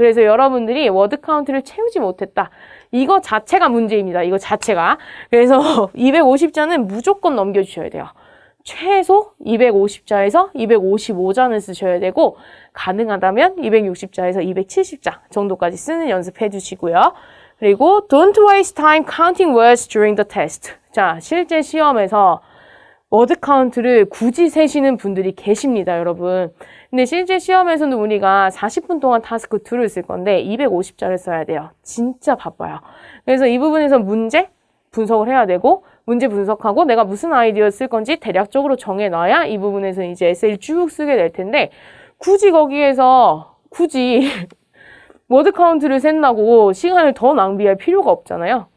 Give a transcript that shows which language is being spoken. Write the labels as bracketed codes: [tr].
[ko] 그래서 여러분들이 워드 카운트를 채우지 못했다. 이거 자체가 문제입니다. 이거 자체가. 그래서 250자는 무조건 넘겨주셔야 돼요. 최소 250자에서 255자는 쓰셔야 되고 가능하다면 260자에서 270자 정도까지 쓰는 연습해 주시고요. 그리고 [en] don't waste time counting words during the test. [ko] 자, 실제 시험에서 워드 카운트를 굳이 세시는 분들이 계십니다, 여러분. 근데 실제 시험에서는 우리가 40분 동안 타스크 2를 쓸 건데 250자를 써야 돼요. 진짜 바빠요. 그래서 이 부분에서 문제 분석을 해야 되고 문제 분석하고 내가 무슨 아이디어 쓸 건지 대략적으로 정해놔야 이 부분에서 이제 에세이를 쭉 쓰게 될 텐데 굳이 거기에서 워드 카운트를 센다고 시간을 더 낭비할 필요가 없잖아요.